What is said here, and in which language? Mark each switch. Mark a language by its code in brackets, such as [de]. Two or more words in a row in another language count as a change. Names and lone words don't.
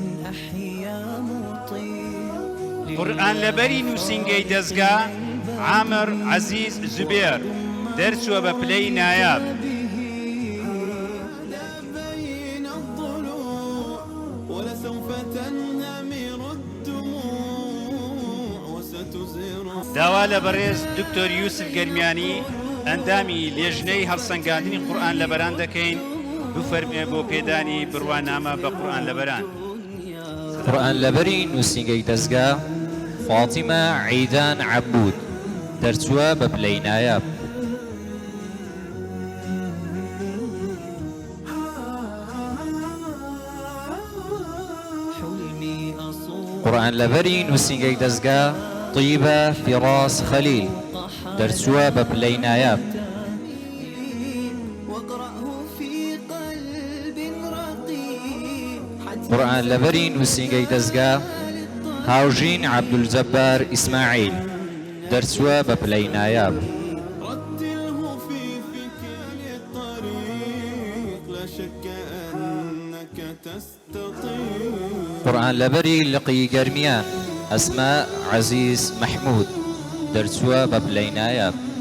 [ar] أحيا مطير [ckb] قورئان لەبەری نووسینگەی دەستگا عامر عەزیز زوبێر دەرچووە بە پلەی نایاب. [ar] بين الضلوع ولسوف تنهمر الدموع وستزهر [ckb] داوا لە بەڕێز دکتۆر یوسف گەرمیانی ئەندامی لێژنەی هەڵسەنگاندنی قورئان لەبەران دەکەین بفەرمێ بۆ پێدانی بڕوانامە بە قورئان لەبەران. قورئان لەبەری نووسینگەی دەستگا فاتیمە عەیدان عەبود دەرچووە بە پلەی نایاب. [ar] حلمي أصور [ckb] قورئان لەبەری نووسینگەی دەستگا طیبە فیڕاس خەلیل دەرچووە بە پلەی نایاب. [ar] واقرأه في قلب رقيق حتى [ckb] قورئان لەبەری نووسینگەی دەستگا هاوژین عەبدولجەبار ئیسماعیل دەرچووە بە پلەی نایاب. [ar] رتله في فكر الطريق لا شك أنك تستطيع [ckb] قورئان لەبەری لقی گەرمیان ئەسما عەزیز مەحموود دەرچووە بە پلەی نایاب.